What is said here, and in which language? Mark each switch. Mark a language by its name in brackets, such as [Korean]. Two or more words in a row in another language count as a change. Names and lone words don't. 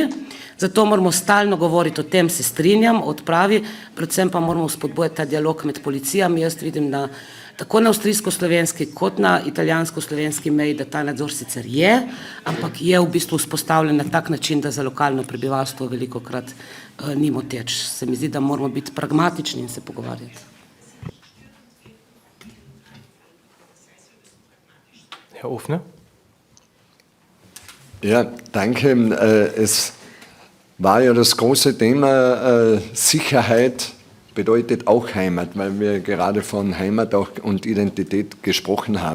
[Slovenian] Zato moramo stalno govoriti o tem, se strinjam, odpravi, predvsem pa moramo spodbujati ta dialog med policijami. Jaz vidim tako na avstrijsko-slovenski kot na italijansko-slovenski meji, da ta nadzor sicer je, ampak je v bistvu vzpostavljen na tak način, da za lokalno prebivalstvo velikokrat ni moteč. Se mi zdi, da moramo biti pragmatični in se pogovarjati. [German] Herr Ofner? Ja, danke. Es war ja das große Thema Sicherheit bedeutet auch Heimat, weil wir gerade von Heimat auch und Identität gesprochen haben.